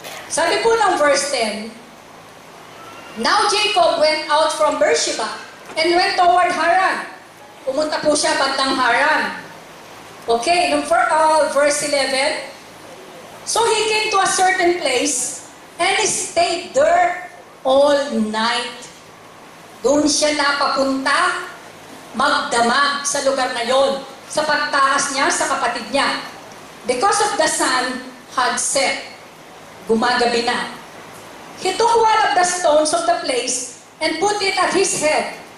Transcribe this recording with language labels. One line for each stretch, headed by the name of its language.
Filipino: Sabi po ng verse 10,
English: now Jacob went out from Beersheba and went toward Haran.
Filipino: Pumunta po siya bandang Haran.
English: Okay, nung verse 11, so he came to a certain place and he stayed there all night.
Filipino: Doon siya napapunta, magdamag sa lugar na yon, sa pagtaas niya sa kapatid niya.
English: Because of the sun had set,
Filipino: gumagabi na.
English: He took one of the stones of the place and put it at his head.